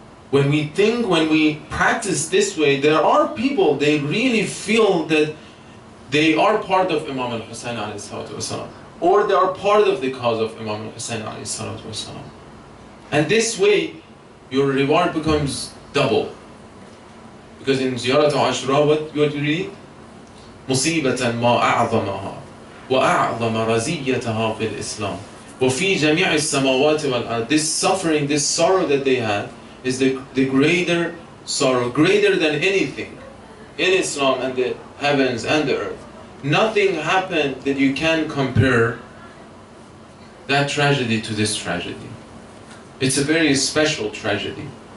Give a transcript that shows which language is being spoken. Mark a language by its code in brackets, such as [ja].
[en] When we practice this way, there are people, they really feel that they are part of Imam al-Hussein alayhi salatu wasalam, or they are part of the cause of Imam al-Hussein alayhi salatu wasalam. And this way, your reward becomes double. Because in Ziyarat Ashura, what you read? [ar] مصيبة ما أعظمها وأعظم رزيتها في الإسلام وفي جميع السماوات والأرض. [en] This suffering, this sorrow that they had is the greater sorrow, greater than anything in Islam and the heavens and the earth. Nothing happened that you can compare that tragedy to this tragedy. It's a very special tragedy.